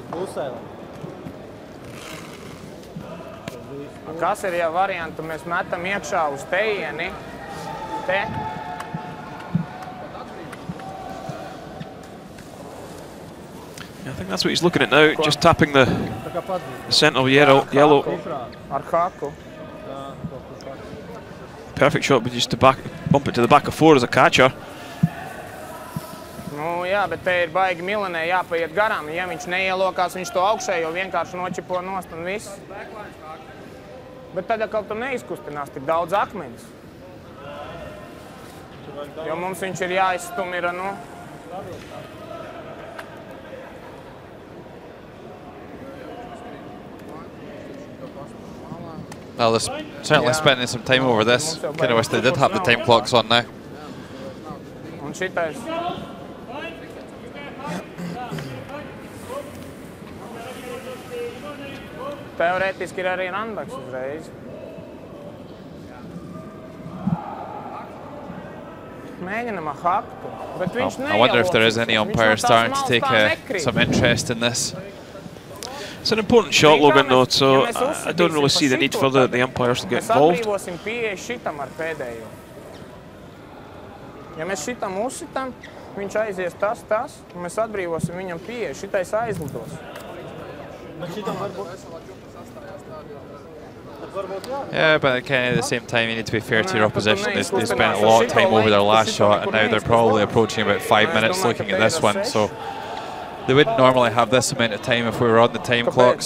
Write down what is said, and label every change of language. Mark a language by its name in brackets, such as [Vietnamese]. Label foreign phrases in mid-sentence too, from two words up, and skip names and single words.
[Latvian] Kas ir jau variantu? Mēs metam iekšā uz tejieni. Te. [English] I think that's what he's looking at now, just tapping the centre yellow. [Latvian] Ar haku. [English] Perfect shot, but just to bump it to the back of 4 as a catcher. [Latvian] Nu, jā, bet te ir baigi Milenē jāpaiet garām. Ja viņš neielokās, viņš to augšējo vienkārši nočipo nost un viss. Bet tad atkal tu neizkustinās tik daudz akmeņus. Jo mums viņš ir jāizstum ir, nu. [English] Well, they're certainly spending some time over this. Kind of wish they did have the time clocks on now. [Latvian] Un šitais. Teorētiski ir arī randbaks uzreiz. Mēģinam ar haktu, bet viņš [English] I wonder if there is any umpire starting to take some interest in this. It's an important shot, Logan, though, so I don't really see the need for the umpires to get involved. [Latvian] Mēs atbrīvosim pieeja šitam ar pēdējo. Ja mēs šitam uzsitam, viņš aizies tas, un mēs atbrīvosim viņam pieeja. Šitais aizlidos. [English] Yeah, but kind of at the same time, you need to be fair to your opposition. They spent a lot of time over their last shot, and now they're probably approaching about 5 minutes looking at this one. So they wouldn't normally have this amount of time if we were on the time clock.